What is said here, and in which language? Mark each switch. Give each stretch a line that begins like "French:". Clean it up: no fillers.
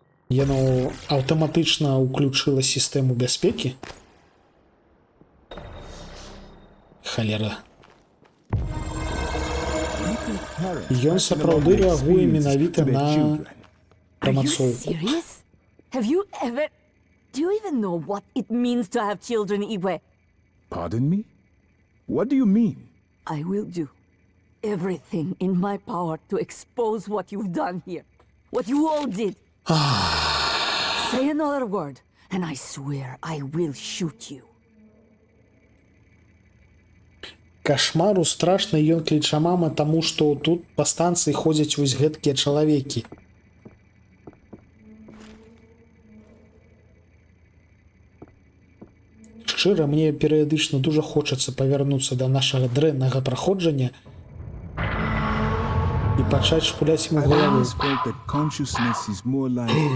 Belarusian: Яно аўтаматычна ўключыла сістэму бяспекі. Халера. Ён сапраўды рэагуе менавіта на
English: Are you
Belarusian: прамацоўку.
English: serious? Have you ever... Do you even know what it means to have children, Igwe? Pardon me? What do you mean? I will do everything in my power to expose what you've done here. What you all did. Say another word, and I swear I will shoot you.
Belarusian: Кашмару страшна, ён кліча мама, таму што тут па станцыі ходзяць вось гэткія чалавекі. Шчыра, мне перыядычна дужа хочацца павярнуцца да нашага дрэннага праходжання і пачаць шпуляць ему
English: I've
Belarusian: галаву.
English: always felt that consciousness is more like...